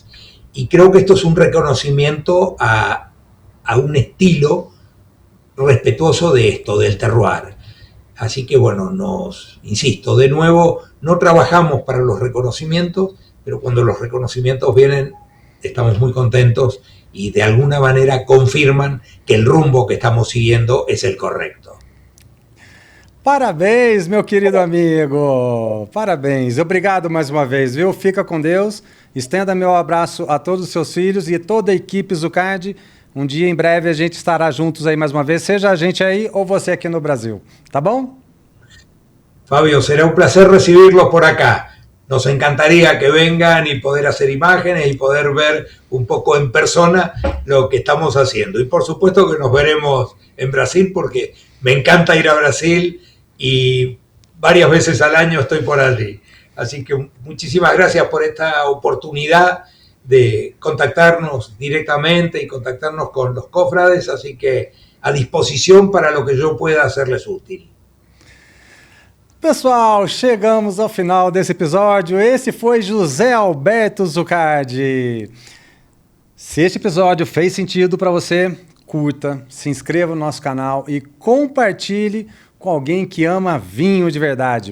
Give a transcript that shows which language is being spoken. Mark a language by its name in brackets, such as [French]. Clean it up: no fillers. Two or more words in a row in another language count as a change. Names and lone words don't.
[Spanish] Y creo que esto es un reconocimiento a un estilo respetuoso de esto, del terroir. Así que bueno, insisto, de nuevo, no trabajamos para los reconocimientos, pero cuando los reconocimientos vienen, estamos muy contentos y de alguna manera confirman que el rumbo que estamos siguiendo es el correcto. [Portuguese] Parabéns, meu querido amigo. Parabéns. Obrigado mais uma vez, viu? Fica com Deus. Estenda meu abraço a todos os seus filhos e toda a equipe Zucardi. Um dia, em breve, a gente estará juntos aí mais uma vez, seja a gente aí ou você aqui no Brasil. Tá bom? [Spanish] Fabio, será un placer recibirlos por acá. Nos encantaría que vengan y poder hacer imágenes y poder ver un poco en persona lo que estamos haciendo. Y por supuesto que nos veremos en Brasil porque me encanta ir a Brasil y varias veces al año estoy por allí. Así que muchísimas gracias por esta oportunidad de contactarnos directamente y contactarnos con los cofrades, así que [Portuguese] a disposição [Spanish] para lo que eu pueda hacerles útil. [Portuguese] Pessoal, chegamos ao final desse episódio. Esse foi José Alberto Zucardi. Se este episódio fez sentido para você, curta, se inscreva no nosso canal e compartilhe com alguém que ama vinho de verdade.